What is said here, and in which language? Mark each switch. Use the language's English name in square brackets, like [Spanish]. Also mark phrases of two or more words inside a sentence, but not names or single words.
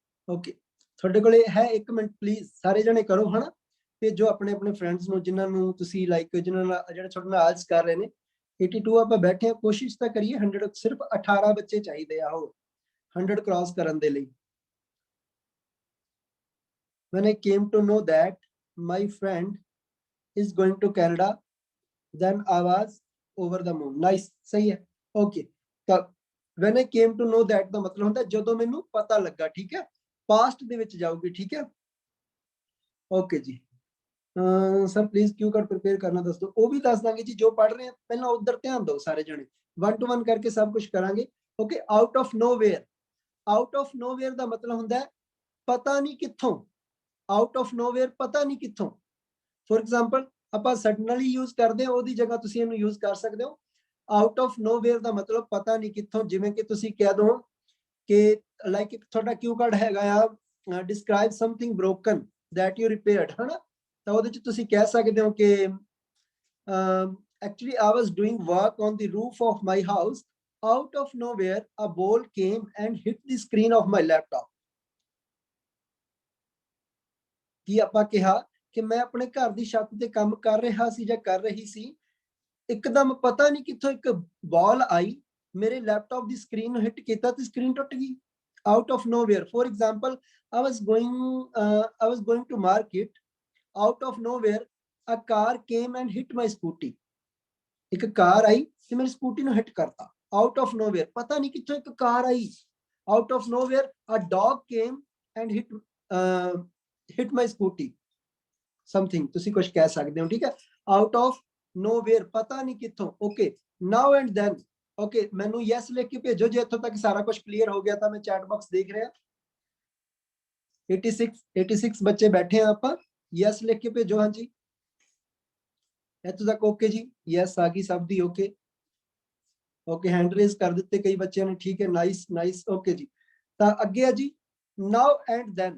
[Punjabi] ओके ਤੁਹਾਡੇ ਕੋਲੇ ਹੈ 1 ਮਿੰਟ ਪਲੀਜ਼ ਸਾਰੇ ਜਣੇ ਕਰੋ ਹਨਾ ਭੇਜੋ ਆਪਣੇ ਆਪਣੇ ਫਰੈਂਡਸ ਨੂੰ ਜਿਨ੍ਹਾਂ ਨੂੰ ਤੁਸੀਂ ਲਾਈਕ ਜਿਨ੍ਹਾਂ ਨਾਲ ਜਿਹੜੇ ਤੁਹਾਡੇ ਨਾਲ ਆਜ ਕਰ ਰਹੇ ਨੇ 82 ਆਪਾਂ ਬੈਠੇ ਆ ਕੋਸ਼ਿਸ਼ ਤਾਂ ਕਰੀਏ 100 ਸਿਰਫ 18 ਬੱਚੇ ਚਾਹੀਦੇ ਆ ਉਹ 100 ਕ੍ਰਾਸ ਕਰਨ ਦੇ ਲਈ [English] when I came to know that my friend is going to Canada then I was over the moon nice [Punjabi] ਸਹੀ ਹੈ okay ਤਾਂ [English] when I came to know that [Punjabi] ਦਾ ਮਤਲਬ ਹੁੰਦਾ ਜਦੋਂ ਮੈਨੂੰ ਪਤਾ ਲੱਗਾ ਠੀਕ ਹੈ ਪਾਸਟ ਦੇ ਵਿੱਚ ਜਾਊਗੀ ਠੀਕ ਹੈ ਓਕੇ ਜੀ ਸਰ ਪਲੀਜ਼ [English] cue card [Punjabi] ਪ੍ਰਿਪੇਅਰ ਕਰਨਾ ਦੱਸ ਦਿਓ ਉਹ ਵੀ ਦੱਸ ਦਾਂਗੇ ਜੀ ਜੋ ਪੜ੍ਹ ਰਹੇ ਆ ਪਹਿਲਾਂ ਉਧਰ ਧਿਆਨ ਦਿਓ ਸਾਰੇ ਜਣੇ [English] 1 to 1 [Punjabi] ਕਰਕੇ ਸਭ ਕੁਝ ਕਰਾਂਗੇ ਓਕੇ [English] out of nowhere [Punjabi] ਦਾ ਮਤਲਬ ਹੁੰਦਾ ਹੈ ਪਤਾ ਨਹੀਂ ਕਿੱਥੋਂ [English] out of nowhere [Punjabi] ਪਤਾ ਨਹੀਂ ਕਿੱਥੋਂ [English] for example [Punjabi] ਆਪਾਂ ਸਡਨਲੀ ਯੂਜ਼ ਕਰਦੇ ਹਾਂ ਉਹਦੀ ਜਗ੍ਹਾ ਤੁਸੀਂ ਇਹਨੂੰ ਯੂਜ਼ ਕਰ ਸਕਦੇ ਹੋ [English] out of nowhere [Punjabi] ਦਾ ਮਤਲਬ ਪਤਾ ਨਹੀਂ ਕਿੱਥੋਂ ਜਿਵੇਂ ਕਿ ਤੁਸੀਂ ਕਹਿ ਦੋ ਕਿ ਲਾਈਕ ਇੱਕ ਤੁਹਾਡਾ [English] cue card [Punjabi] ਹੈਗਾ ਆ [English] describe something broken that you repaired [Punjabi] ਹਨਾ ਤਾਂ ਉਹਦੇ ਚ ਤੁਸੀਂ ਕਹਿ ਸਕਦੇ ਹੋ ਕਿ [English] actually I was doing work on the roof of my house out of nowhere a ball came and hit the screen of my laptop [Punjabi] ਕੀ ਆਪਾਂ ਕਿਹਾ ਕਿ ਮੈਂ ਆਪਣੇ ਘਰ ਦੀ ਛੱਤ ਤੇ ਕੰਮ ਕਰ ਰਿਹਾ ਸੀ ਜਾਂ ਕਰ ਰਹੀ ਸੀ ਇੱਕਦਮ ਪਤਾ ਨਹੀਂ ਕਿੱਥੋਂ ਇੱਕ ਬਾਲ ਆਈ ਮੇਰੇ ਲੈਪਟਾਪ ਦੀ ਸਕਰੀਨ ਨੂੰ ਹਿੱਟ ਕੀਤਾ ਤੇ ਸਕਰੀਨ ਟੁੱਟ ਗਈ [English] out of nowhere for example I was going to market out of nowhere a car came and hit my scooty [Punjabi] ਇੱਕ ਕਾਰ ਆਈ ਤੇ ਮੇਰੀ ਸਕੂਟੀ ਨੂੰ ਹਿੱਟ ਕਰਤਾ [English] out of nowhere [Punjabi] ਪਤਾ ਨਹੀਂ ਕਿੱਥੋਂ ਇੱਕ ਕਾਰ ਆਈ [English] out of nowhere a dog came and hit my scooty something [Punjabi] ਤੁਸੀਂ ਕੁਝ ਕਹਿ ਸਕਦੇ ਹੋ ਠੀਕ ਹੈ [English] out of nowhere [Punjabi] ਪਤਾ ਨਹੀਂ ਕਿੱਥੋਂ [English] okay now and then [Punjabi] ਓਕੇ ਮੈਨੂੰ ਯੈਸ ਲਿਖ ਕੇ ਭੇਜੋ ਜੇ ਇੱਥੋਂ ਤੱਕ ਸਾਰਾ ਕੁਝ ਕਲੀਅਰ ਹੋ ਗਿਆ ਤਾਂ ਮੈਂ [English] chat box [Punjabi] ਦੇਖ ਰਿਹਾ 86 ਬੱਚੇ ਬੈਠੇ ਆ ਆਪਾਂ ਯੈਸ ਲਿਖ ਕੇ ਭੇਜੋ ਹਾਂਜੀ ਇੱਥੋਂ ਤੱਕ ਓਕੇ ਜੀ ਯੈਸ ਆ ਗਈ ਸਭ ਦੀ ਓਕੇ [English] hand raise [Punjabi] ਕਰ ਦਿੱਤੇ ਕਈ ਬੱਚਿਆਂ ਨੇ ਠੀਕ ਹੈ ਨਾਈਸ ਓਕੇ ਜੀ ਤਾਂ ਅੱਗੇ ਆ ਜੀ [English] now and